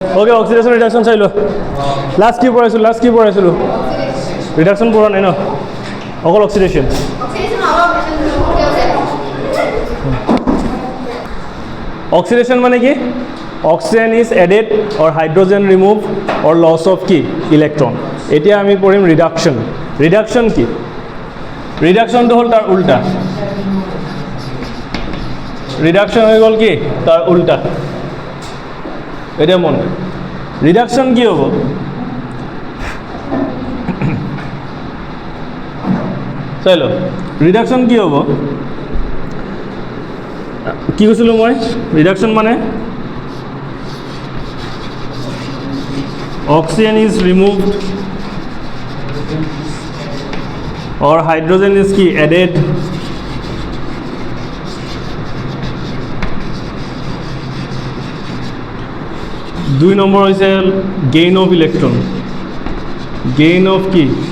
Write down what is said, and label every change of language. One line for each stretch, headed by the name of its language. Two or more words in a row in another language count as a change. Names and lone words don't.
Assamese: ওকে
English: oxidation reduction
Assamese: চাই লো লাষ্ট কি পড়াইছিলোঁ রিডাকশন পঢ়া নাই ন অকল
English: oxidation oxidation
Assamese: মানে কি
English: oxygen is added or hydrogen remove or loss of
Assamese: কি ইলেকট্রন এতিয়া আমি পঢ়িম রিডাকশন কি রিডাকশনটো হ'ল তাৰ উল্টা রিডাকশন হৈ গ'ল কি তাৰ উল্টা এটা মন রিডাকশন কি হ'ব চাইলো রিডাকশন কি হ'ব কি কৈছিলোঁ মই রিডাকশন মানে
English: oxygen is removed or hydrogen is
Assamese: ki added দুই নম্বৰ হৈছে
English: gain of electron gain of
Assamese: কি